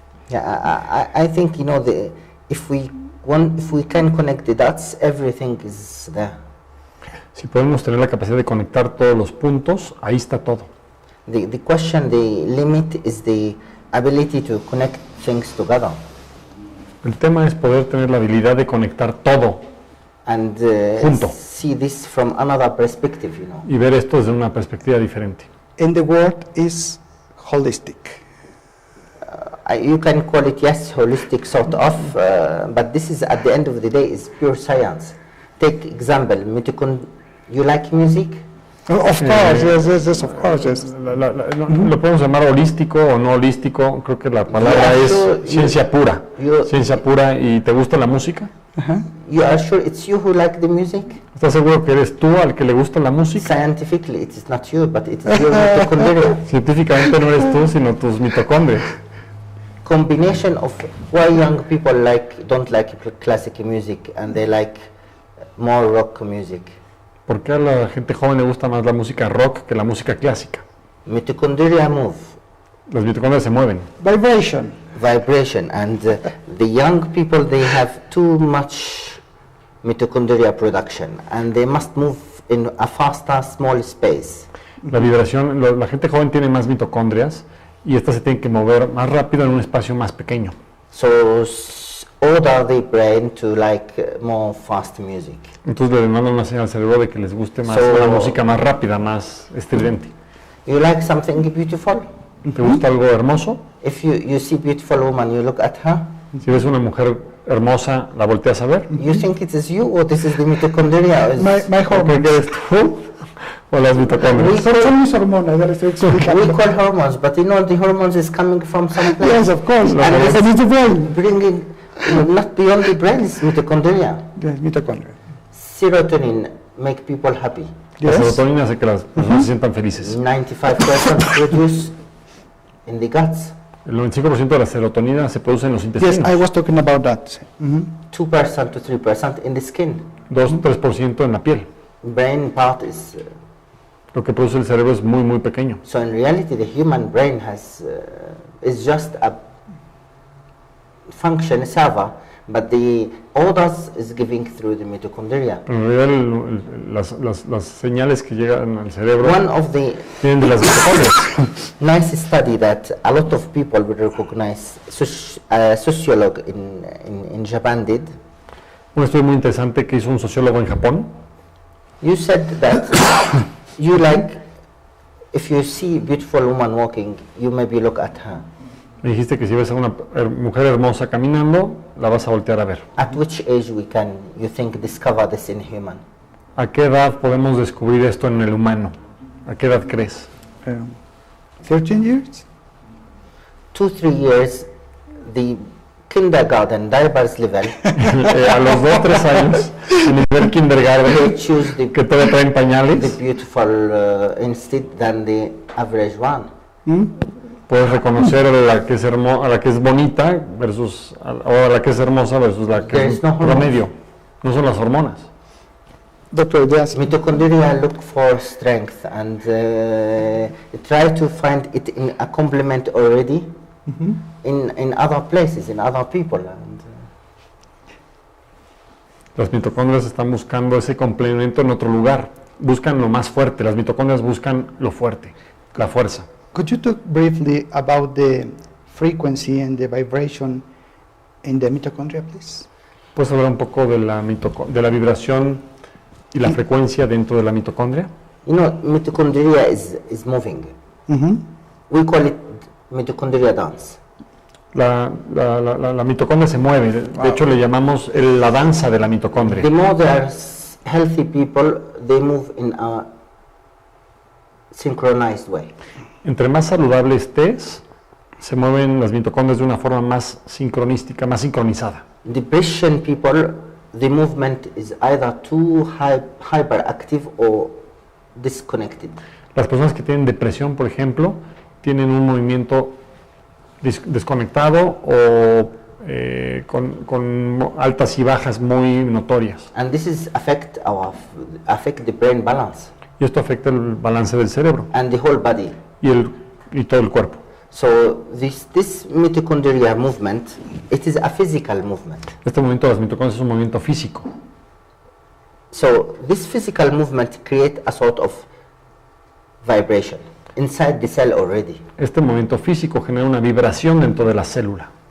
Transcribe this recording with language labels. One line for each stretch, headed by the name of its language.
English: Yeah, I think, you know, if we can connect the dots, everything is there.
Spanish: Si podemos tener la capacidad de conectar todos los puntos, ahí está todo.
English: The question, the limit is the ability to connect things together.
Spanish: El tema es poder tener la habilidad de conectar todo
English: And
Spanish: Junto.
English: see this from another perspective, you know.
Spanish: y ver esto desde una perspectiva diferente.
English: And the word is holistic. You can call it, yes, holistic sort of, but this is, at the end of the day, is pure science. Take example, you like music? Of course, yes, of course, yes.
Spanish: Lo podemos llamar holístico o no holístico, creo que la palabra
English: Yeah,
Spanish: es
English: sure,
Spanish: ciencia pura.
English: you-
Spanish: Ciencia pura. ¿Y te gusta la música?
English: You are sure it's you who like the music?
Spanish: ¿Estás seguro que eres tú al que le gusta la música?
English: Scientifically, it is not you, but it is your mitochondria.
Spanish: Científicamente no eres tú, sino tus mitocondrias.
English: Combination of why young people don't like classic music and they like more rock music.
Spanish: ¿Por qué a la gente joven le gusta más la música rock que la música clásica?
English: Mitochondria move,
Spanish: Las mitocondrias se mueven.
English: Vibration. vibration, and the young people, they have too much mitochondria production and they must move in a faster, small space.
Spanish: La vibración, la gente joven tiene más mitocondrias y estas se tienen que mover más rápido en un espacio más pequeño.
English: So order the brain to like more fast music.
Spanish: Entonces le mandan una señal al cerebro de que les guste más
English: So-
Spanish: una música más rápida, más estridente.
English: You like something beautiful?
Spanish: ¿Te gusta algo hermoso?
English: If you see beautiful woman, you look at her.
Spanish: Si ves una mujer hermosa, la volteas a ver.
English: You think it is you or this is the mitochondria? Or is- My
Spanish: ¿O qué
English: hormones.
Spanish: eres tú? ¿O las mitocondrias? Son mis hormonas, ya le estoy
English: we
Spanish: explicando.
English: call hormones, but you know the hormones is coming from some place. Yes, of course. And And this it's the brain. bringing not beyond the brain is mitochondria. Yes, mitochondria. Serotonin make people happy.
Spanish: La
English: Yes.
Spanish: serotonina hace que las personas se sientan felices.
English: 95% produced in the guts.
Spanish: El 95% de la serotonina se produce en los
English: Yes,
Spanish: intestinos.
English: I was talking about that. 2% to 3% in the skin.
Spanish: 2-3% en la piel.
English: Brain part is
Spanish: Lo que produce el cerebro es muy, muy pequeño.
English: so in reality the human brain has is just a function server, but the orders is giving through the mitochondria.
Spanish: Pero en realidad las señales que llegan al cerebro
English: One of the
Spanish: vienen de las mitocondrias.
English: nice study that a lot of people will recognize, a sociologue in Japan did.
Spanish: Un estudio muy interesante que hizo un sociólogo en Japón.
English: You said that you like, if you see beautiful woman walking, you maybe look at her.
Spanish: Me dijiste que si ves a una mujer hermosa caminando, la vas a voltear a ver.
English: At which age we can, you think, discover this in human?
Spanish: ¿A qué edad podemos descubrir esto en el humano? ¿A qué edad crees?
English: 13 years? 2-3 years, the kindergarten diapers level,
Spanish: A los 2-3 años, en nivel
English: they
Spanish: kindergarten,
English: choose the
Spanish: que todavía traen pañales,
English: beautiful instead than the average one.
Spanish: puedes reconocer a la que es a la que es bonita versus o a la que es hermosa versus la que
English: There
Spanish: es
English: is no hormones.
Spanish: promedio. No son las hormonas.
English: Doctor, yes. Mitochondria look for strength and try to find it in a complement already in other places, in other people. And,
Spanish: Las mitocondrias están buscando ese complemento en otro lugar. Buscan lo más fuerte. Las mitocondrias buscan lo fuerte, la fuerza.
English: Could you talk briefly about the frequency and the vibration in the mitochondria, please?
Spanish: ¿Puedes hablar un poco de de la vibración y la frecuencia dentro de la mitocondria?
English: you know, mitochondria is moving. We call it mitochondria dance.
Spanish: La mitocondria se mueve. De hecho, le llamamos la danza de la mitocondria.
English: The more there's healthy people, they move in a synchronized way.
Spanish: Entre más saludable estés, se mueven las mitocondrias de una forma más sincronística, más sincronizada.
English: Depression people, the movement is either too hyperactive or disconnected.
Spanish: Las personas que tienen depresión, por ejemplo, tienen un movimiento desconectado o con altas y bajas muy notorias.
English: And this is affect the brain balance
Spanish: Y esto afecta el balance del cerebro
English: and the whole body.
Spanish: y todo el cuerpo.
English: So this mitochondria movement, it is a physical movement.
Spanish: Este movimiento de las mitocondrias es un movimiento físico.
English: So this physical movement create a sort of vibration inside the cell already.
Spanish: Este movimiento físico genera una vibración dentro de la célula.